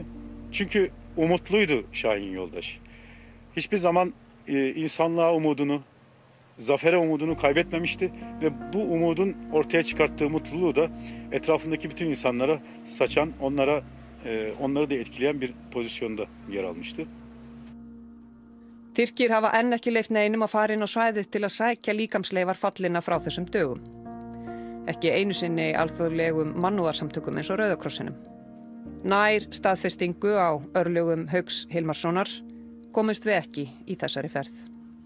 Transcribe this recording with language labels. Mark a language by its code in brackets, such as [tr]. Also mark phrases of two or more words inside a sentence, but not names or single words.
[tr] Çünkü umutluydu Şahin Yoldaş. Hiçbir zaman insanlığa umudunu, zafere umudunu kaybetmemişti ve bu umudun ortaya çıkarttığı mutluluğu da etrafındaki bütün insanlara saçan, onları da etkileyen bir pozisyonda yer almıştı. [is] Tyrkir hafa enn ekki leyft neinum að fara inn á svæðið til að sækja líkamsleifar fallinna frá þessum dögum. Ekki einu sinni alþjóðlegum mannúðarsamtökum eins og Rauða krossinum. Nær staðfestingu á örlögum Hauks Hilmarssonar komumst við ekki í þessari ferð.